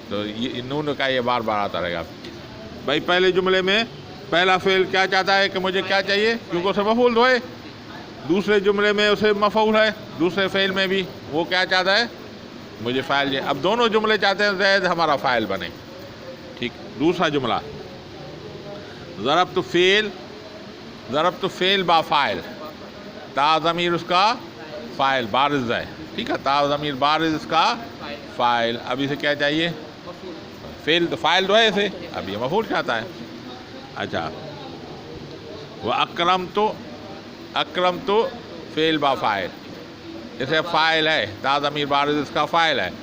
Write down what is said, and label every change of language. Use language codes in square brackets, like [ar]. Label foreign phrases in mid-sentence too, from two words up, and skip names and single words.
[ur] تو یہ نون کا یہ بار بار آتا رہے گا. بھائی پہلے جملے میں پہلا فعل کیا چاہتا ہے کہ مجھے کیا چاہیے، کیونکہ اسے مفعول ہوئے. دوسرے جملے میں اسے مفعول ہے، دوسرے فعل میں بھی وہ کیا چاہتا ہے، مجھے فاعل چاہیے. اب دونوں جملے چاہتے ہیں زید ہمارا فاعل بنے، ٹھیک. دوسرا جملہ ضربت فعل با فاعل، تا ضمیر اس کا فاعل بارز ہے، ٹھیک ہے. تا ضمیر بارز اس کا فاعل. اب اسے کیا چاہیے، فعل تو فاعل تو ہے اسے، اب یہ مفعول چاہتا ہے. اچھا، وہ اکرمت فعل با فاعل، اسے فاعل ہے، تا ضمیر بارز اس کا فاعل ہے.